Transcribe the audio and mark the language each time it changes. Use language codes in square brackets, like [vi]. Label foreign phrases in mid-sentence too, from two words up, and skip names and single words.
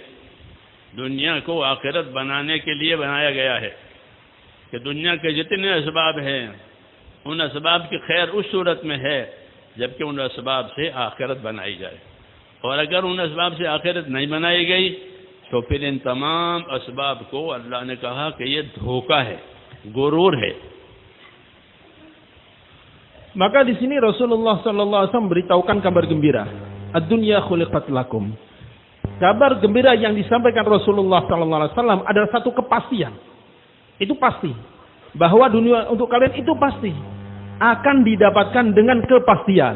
[ur] دنیا کو آخرت بنانے کے لیے بنایا گیا ہے کہ دنیا کے جتنے اسباب ہیں، ان اسباب کی خیر اس صورت میں ہے جبکہ ان اسباب سے آخرت بنائی جائے. اور اگر ان اسباب سے آخرت نہیں بنائی گئی تو پھر ان تمام اسباب کو اللہ نے کہا کہ یہ دھوکا ہے، غرور ہے. [id] Maka di sini Rasulullah [ar] صلى الله عليه وسلم [id] beritahukan kabar gembira. [ar] الدنيا خلقت لكم. [id] Kabar gembira yang disampaikan Rasulullah [ar] صلى الله عليه وسلم [id] adalah satu kepastian. Itu pasti. Bahwa dunia untuk kalian itu pasti akan didapatkan dengan kepastian.